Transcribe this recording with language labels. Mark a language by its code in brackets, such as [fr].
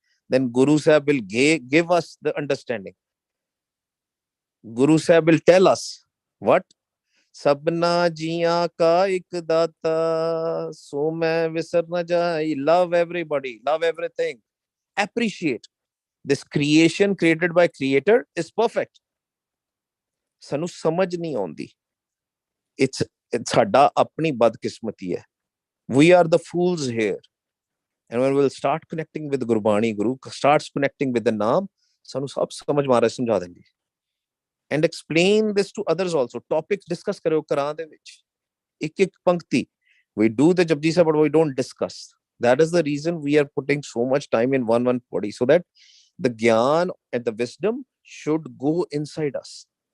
[en] Then Guru Sahib will give us the understanding. Guru Sahib will tell us what? [pa] Sabna jiya ka ik data, so main visar na jai. [en] Love everybody, love everything, appreciate. This creation created by Creator is perfect. [pa] ਸਾਨੂੰ ਸਮਝ ਨਹੀਂ ਆਉਂਦੀ. It's ਸਾਡਾ ਆਪਣੀ ਬਦਕਿਸਮਤੀ ਹੈ. [en] We are the fools here. And when we'll start connecting with Gurbani, Guru starts connecting with the Naam, [pa] ਸਾਨੂੰ ਸਭ ਸਮਝ ਮਾਰੇ ਸਮਝਾ ਦੇਂਗੇ. [en] And explain this to others also. Topics discuss [pa] ਕਰਿਓ ਘਰਾਂ ਦੇ ਵਿੱਚ, ਇੱਕ ਇੱਕ ਪੰਕਤੀ. [en] We do the Japji Sahib, but we don't discuss. That is the reason we are putting so much time in 140, so that the gyan and the wisdom should go inside us.